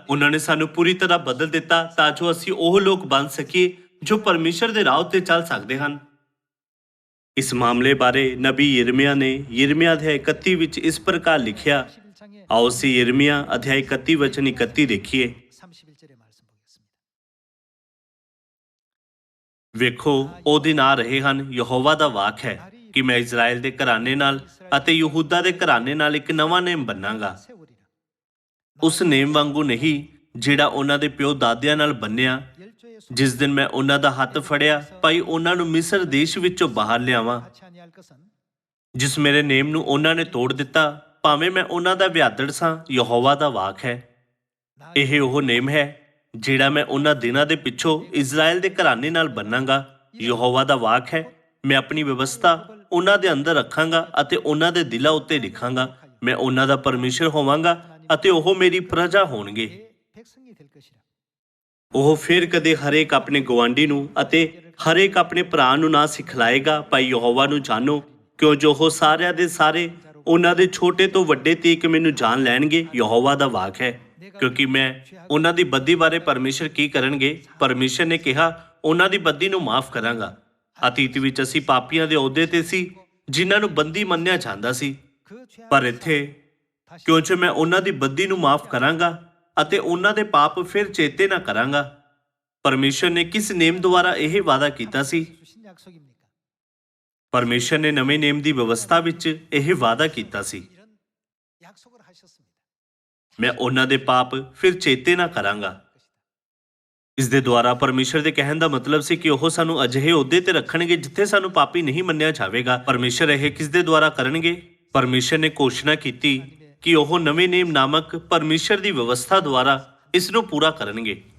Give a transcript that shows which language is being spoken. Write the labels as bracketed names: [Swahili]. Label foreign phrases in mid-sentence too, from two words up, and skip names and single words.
[Punjabi] ਉਹਨਾਂ ਨੇ ਸਾਨੂੰ ਪੂਰੀ ਤਰ੍ਹਾਂ ਬਦਲ ਦਿੱਤਾ ਤਾਂ ਜੋ ਅਸੀਂ ਉਹ ਲੋਕ ਬਣ ਸਕੀਏ ਜੋ ਪਰਮੇਸ਼ਰ ਦੇ ਰਾਹ ਉੱਤੇ ਚੱਲ ਸਕਦੇ ਹਨ। ਇਸ ਮਾਮਲੇ ਬਾਰੇ ਨਬੀ ਯਿਰਮੀਆ ਨੇ ਯਿਰਮੀਆ ਅਧਿਆਇ 31 ਵਿੱਚ ਇਸ ਪ੍ਰਕਾਰ ਲਿਖਿਆ। [Korean] 31장에 [Punjabi] ਆਓ ਅਸੀਂ ਯਿਰਮੀਆ ਅਧਿਆਇ 31 ਵਚਨ 31 ਦੇਖੀਏ। [Korean] 31절의 말씀 보겠습니다. [Punjabi] ਵੇਖੋ ਉਹ ਦਿਨ ਆ ਰਹੇ ਹਨ, ਯਹੋਵਾ ਦਾ ਵਾਕ ਹੈ ਕਿ ਮੈਂ ਇਜ਼ਰਾਈਲ ਦੇ ਘਰਾਣੇ ਨਾਲ ਅਤੇ ਯਹੂਦਾ ਦੇ ਘਰਾਣੇ ਨਾਲ ਇੱਕ ਨਵਾਂ ਨੇਮ ਬੰਨਾਂਗਾ। [Korean] 세우리라. [Punjabi] ਉਸ ਨੇਮ ਵਾਂਗੂ ਨਹੀਂ ਜਿਹੜਾ ਉਹਨਾਂ ਦੇ ਪਿਓ ਦਾਦਿਆਂ ਨਾਲ ਬੰਨਿਆ, [Korean] 열조의 손 [Punjabi] ਜਿਸ ਦਿਨ ਮੈਂ ਉਹਨਾਂ ਦਾ ਹੱਥ ਫੜਿਆ ਭਾਈ ਉਹਨਾਂ ਨੂੰ ਮਿਸਰ ਦੇਸ਼ ਵਿੱਚੋਂ ਬਾਹਰ ਲਿਆਵਾਂ। [Korean] 같이 아니할 것은 [Punjabi] ਜਿਸ ਮੇਰੇ ਨੇਮ ਨੂੰ ਉਹਨਾਂ ਨੇ ਤੋੜ ਦਿੱਤਾ, ਭਾਵੇਂ ਮੈਂ ਉਹਨਾਂ ਦਾ ਵਿਆਦੜ ਸਾਂ, ਯਹੋਵਾ ਦਾ ਵਾਕ ਹੈ। ਇਹ ਉਹ ਨੇਮ ਹੈ ਜਿਹੜਾ ਮੈਂ ਉਹਨਾਂ ਦਿਨਾਂ ਦੇ ਪਿੱਛੋਂ ਇਜ਼ਰਾਈਲ ਦੇ ਘਰਾਣੇ ਨਾਲ ਬੰਨਾਂਗਾ। ਯਹੋਵਾ ਦਾ ਵਾਕ ਹੈ, ਮੈਂ ਆਪਣੀ ਵਿਵਸਥਾ ਉਹਨਾਂ ਦੇ ਅੰਦਰ ਰੱਖਾਂਗਾ ਅਤੇ ਉਹਨਾਂ ਦੇ ਦਿਲਾਂ ਉੱਤੇ ਲਿਖਾਂਗਾ। ਮੈਂ ਉਹਨਾਂ ਦਾ ਪਰਮੇਸ਼ਰ ਹੋਵਾਂਗਾ ਅਤੇ ਉਹ ਮੇਰੀ ਪ੍ਰਜਾ ਹੋਣਗੇ। [Korean] 내 백성이 될 것이라. [Punjabi] ਉਹ ਫਿਰ ਕਦੇ ਹਰੇਕ ਆਪਣੇ ਗਵਾਂਢੀ ਨੂੰ ਅਤੇ ਹਰੇਕ ਆਪਣੇ ਭਰਾ ਨੂੰ ਨਾ ਸਿਖਲਾਏਗਾ, ਭਾਈ ਯਹੋਵਾ ਨੂੰ ਜਾਣੋ, ਕਿਉਂ ਜੋ ਉਹ ਸਾਰਿਆਂ ਦੇ ਸਾਰੇ ਉਹਨਾਂ ਦੇ ਛੋਟੇ ਤੋਂ ਵੱਡੇ ਤੀਕ ਮੈਨੂੰ ਜਾਣ ਲੈਣਗੇ। ਯਹੋਵਾ ਦਾ ਵਾਕ ਹੈ, ਕਿਉਂਕਿ ਮੈਂ ਉਹਨਾਂ ਦੀ ਬਦੀ ਬਾਰੇ ਪਰਮੇਸ਼ਰ ਕੀ ਕਰਨਗੇ। ਪਰਮੇਸ਼ਰ ਨੇ ਕਿਹਾ, ਉਹਨਾਂ ਦੀ ਬਦੀ ਨੂੰ ਮਾਫ ਕਰਾਂਗਾ। ਅਤੀਤ ਵਿੱਚ ਅਸੀਂ ਪਾਪੀਆਂ ਦੇ ਅਹੁਦੇ ਤੇ ਸੀ, ਜਿਨ੍ਹਾਂ ਨੂੰ ਬੰਦੀ ਮੰਨਿਆ ਜਾਂਦਾ ਸੀ, [Korean] 그 죄악을 [Punjabi] ਪਰ ਇੱਥੇ ਕਿਉਂ ਜੋ ਮੈਂ ਉਹਨਾਂ ਦੀ ਬਦੀ ਨੂੰ ਮਾਫ ਕਰਾਂਗਾ ਅਤੇ ਉਹਨਾਂ ਦੇ ਪਾਪ ਫਿਰ ਚੇਤੇ ਨਾ ਕਰਾਂਗਾ। ਪਰਮੇਸ਼ਰ ਨੇ ਕਿਸ ਨੇਮ ਦੁਆਰਾ ਇਹ ਵਾਅਦਾ ਕੀਤਾ ਸੀ? [Korean] 주신 약속입니까? [Punjabi] ਪਰਮੇਸ਼ਰ ਨੇ ਨਵੇਂ ਨੇਮ ਦੀ ਵਿਵਸਥਾ ਵਿੱਚ ਇਹ ਵਾਅਦਾ ਕੀਤਾ ਸੀ, [Korean] 이런 약속을 하셨습니다. [Punjabi] ਮੈਂ ਉਹਨਾਂ ਦੇ ਪਾਪ ਫਿਰ ਚੇਤੇ ਨਾ ਕਰਾਂਗਾ। ਇਸ ਦੇ ਦੁਆਰਾ ਪਰਮੇਸ਼ਰ ਦੇ ਕਹਿਣ ਦਾ ਮਤਲਬ ਸੀ ਕਿ ਉਹ ਸਾਨੂੰ ਅਜਿਹੇ ਅਹੁਦੇ ਤੇ ਰੱਖਣਗੇ ਜਿੱਥੇ ਸਾਨੂੰ ਪਾਪੀ ਨਹੀਂ ਮੰਨਿਆ ਜਾਵੇਗਾ। ਪਰਮੇਸ਼ਰ ਇਹ ਕਿਸ ਦੇ ਦੁਆਰਾ ਕਰਨਗੇ? ਪਰਮੇਸ਼ਰ ਨੇ ਘੋਸ਼ਣਾ ਕੀਤੀ ਕਿ ਉਹ ਨਵੇਂ ਨੇਮ ਨਾਮਕ ਪਰਮੇਸ਼ਰ ਦੀ ਵਿਵਸਥਾ ਦੁਆਰਾ ਇਸ ਨੂੰ ਪੂਰਾ ਕਰਨਗੇ।